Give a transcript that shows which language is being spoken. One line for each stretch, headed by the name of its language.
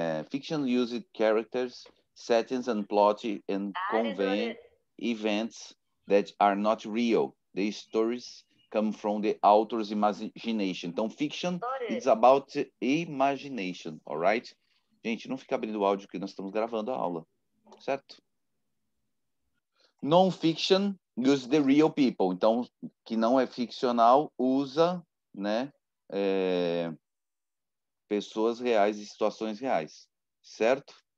English: Fiction used characters, settings, and plot and convey events that are not real. The stories come from the author's imagination.
Portuguese: Então,
English: fiction is about imagination, alright?
Portuguese: Gente, não fica abrindo o áudio que nós estamos gravando a aula, certo?
English: Non-fiction use the real people.
Portuguese: Então, que não é ficcional, usa, né? Pessoas reais e situações reais, certo?